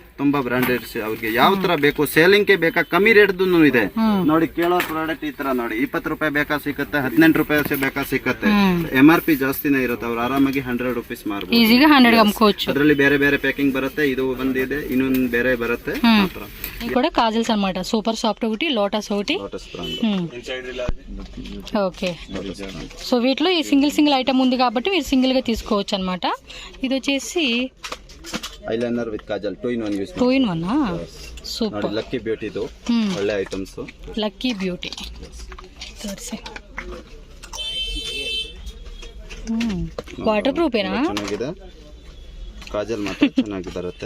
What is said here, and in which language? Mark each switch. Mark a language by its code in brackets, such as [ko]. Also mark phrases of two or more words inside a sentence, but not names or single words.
[kn] ತುಂಬಾ ಬ್ರಾಂಡೆಡ್, ಅವ್ರಿಗೆ ಯಾವ ತರ ಬೇಕು, ಸೇಲಿಂಗ್ ಗೆ ಬೇಕಾ, ಕಮ್ಮಿ ರೇಟ್ ಇದೆ ನೋಡಿ. ಕೇಳೋ ಪ್ರಾಡಕ್ಟ್ ಈ ತರ ನೋಡಿ, 20 ರೂಪಾಯಿ ಬೇಕಾ ಸಿಕ್ಕತ್ತೆ, 18 ರೂಪಾಯಿ ಬೇಕಾ ಸಿಕ್ಕತ್ತೆ. MRP ಜಾಸ್ತಿನೇ ಇರುತ್ತೆ. ಅವ್ರು ಆರಾಮಾಗಿ 100 ರೂಪೀಸ್ ಮಾರ್ಬೋದು, [te] ಈಸಿಗೆ 100 ಅಮ್ಕೋవచ్చు. [kn] ಅದರಲ್ಲಿ ಬೇರೆ ಬೇರೆ ಪ್ಯಾಕಿಂಗ್ ಬರುತ್ತೆ. ಇದು ಬಂದಿದೆ, ಇನ್ನೊಂದು ಬೇರೆ ಬರುತ್ತೆ. [te] ఇది కూడా కాజల్స్ అన్నమాట. సూపర్ సాఫ్ట్ ఒకటి, లోటస్ ఒకటి. ఓకే, సో వీటిలో ఈ సింగిల్ ఐటమ్ ఉంది కాబట్టి మీరు సింగిల్ గా తీసుకోవచ్చు అన్నమాట. ఇది వచ్చేసి [kn] ಐಲೈನರ್ ವಿತ್ ಕಾಜಲ್ 2 in 1 ಯೂಸ್ 2 in 1. ಸೂಪರ್. ಲಕ್ಕಿ ಬ್ಯೂಟಿ ಇದು ಒಳ್ಳೆ ಐಟಮ್ಸ್. ಲಕ್ಕಿ ಬ್ಯೂಟಿ ತೋರಿಸಿ. ವಾಟರ್ ಪ್ರೂಫ್ ಏನಾ? ಚೆನ್ನಾಗಿದೆ. ಕಾಜಲ್ ಮಾತ್ರ ಚೆನ್ನಾಗಿ ಬರುತ್ತೆ.